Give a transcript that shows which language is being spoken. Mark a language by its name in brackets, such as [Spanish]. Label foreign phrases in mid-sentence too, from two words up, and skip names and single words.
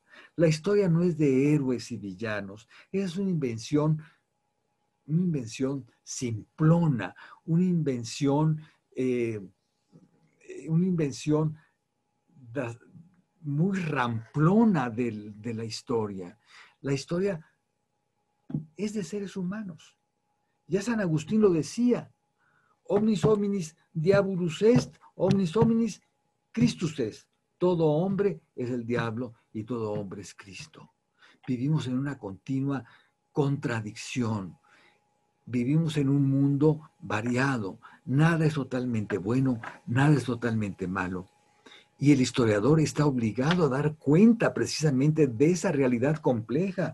[Spanish] La historia no es de héroes y villanos, es una invención simplona, una invención muy ramplona de la historia. La historia es de seres humanos. Ya San Agustín lo decía: [Latin] omnis hominis diabolus est, omnis hominis Christus est. [Spanish] Todo hombre es el diablo y todo hombre es Cristo. Vivimos en una continua contradicción. Vivimos en un mundo variado. Nada es totalmente bueno, nada es totalmente malo. Y el historiador está obligado a dar cuenta precisamente de esa realidad compleja.